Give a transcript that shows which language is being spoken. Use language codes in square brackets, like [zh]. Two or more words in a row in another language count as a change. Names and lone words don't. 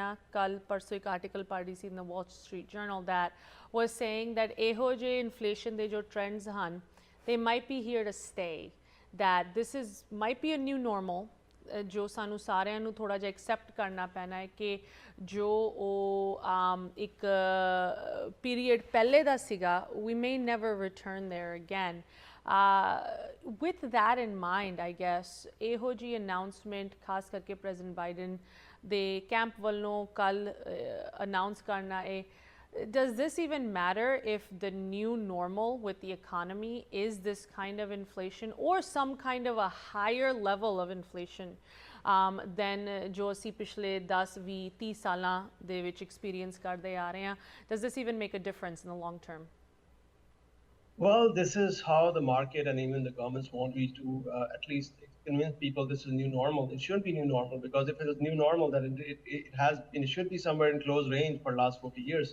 [pa] ਕੱਲ੍ਹ ਪਰਸੋਂ ਇੱਕ article ਪੜ੍ਹੀ ਸੀ [en] in the Wall Street Journal that was saying that [pa] eho je inflation de jo trends han, [en] they might be here to stay. That this might be a new normal. [pa] ਜੋ ਸਾਨੂੰ ਸਾਰਿਆਂ ਨੂੰ ਥੋੜਾ ਜਿਹਾ ਐਕਸੈਪਟ ਕਰਨਾ ਪੈਣਾ ਹੈ ਕਿ ਜੋ ਉਹ ਇੱਕ ਪੀਰੀਅਡ ਪਹਿਲੇ ਦਾ ਸੀਗਾ [en] we may never return there again. With that in mind, I guess [pa] ਇਹੋ ਜੀ announcement ਖਾਸ ਕਰਕੇ ਪ੍ਰੈਜ਼ੀਡੈਂਟ ਬਾਈਡਨ ਦੇ ਕੈਂਪ ਵੱਲੋਂ ਕੱਲ ਅਨਾਉਂਸ ਕਰਨਾ ਹੈ, [en] does this even matter if the new normal with the economy is this kind of inflation or some kind of a higher level of inflation than [pa] ਜੋ ਅਸੀਂ ਪਿਛਲੇ 10 20 30 ਸਾਲਾਂ ਦੇ ਵਿੱਚ experience ਕਰਦੇ ਆ ਰਹੇ ਹਾਂ? [en] Does this even make a difference in the long term? Well, this is how the market and even the governments want me to at least convince people this is new normal. It shouldn't be new normal, because if it is new normal, then it should be somewhere in close range for the last 40 years.